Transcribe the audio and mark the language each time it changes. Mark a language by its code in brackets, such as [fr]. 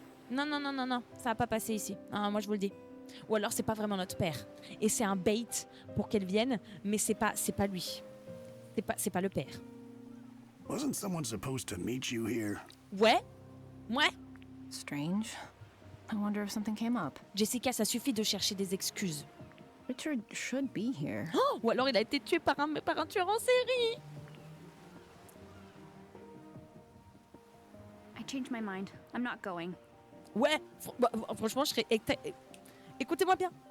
[fr] Non. Ça va pas passer ici. Ah, moi, je vous le dis. Ou alors, c'est pas vraiment notre père. Et c'est un bait pour qu'elle vienne. Mais c'est pas lui. C'est pas le père. [en] Wasn't someone supposed to meet you here? [fr] Ouais. [en] Strange. I wonder if something came up. [fr] Jessica, ça suffit de chercher des excuses. [en] Richard should be here. [fr] Oh, ou alors il a été tué par un tueur en série. [en] I changed my mind. I'm not going. [fr] Ouais, franchement, je serais... Écoutez-moi bien.